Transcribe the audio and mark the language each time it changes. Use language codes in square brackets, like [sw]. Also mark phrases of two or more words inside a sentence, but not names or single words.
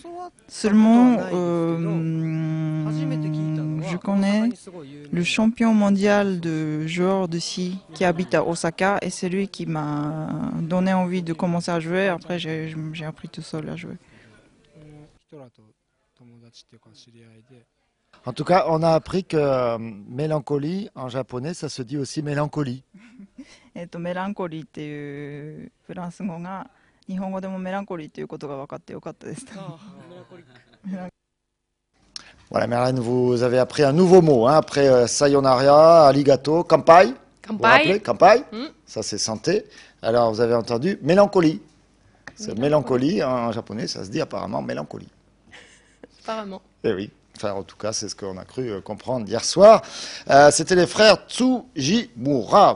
[fr] Seulement, je connais le champion mondial de joueurs de scie qui habite à Osaka et c'est lui qui m'a donné envie de commencer à jouer. Après, j'ai appris tout seul à jouer. En tout cas, on a appris que mélancolie, en japonais, ça se dit aussi mélancolie. [ja] Mélancolie っていうフランス語が日本語でもメランコリーということが分かってよかったです。 [fr] Voilà, Merlène, vous avez appris un nouveau mot, hein, après sayonara, arigato, kampai. Vous vous rappelez, kampai, ça c'est santé. Alors vous avez entendu mélancolie. C'est mélancolie, en japonais, ça se dit apparemment mélancolie. Apparemment. Eh oui. Enfin, en tout cas, c'est ce qu'on a cru comprendre hier soir. C'était les frères Tsujimura.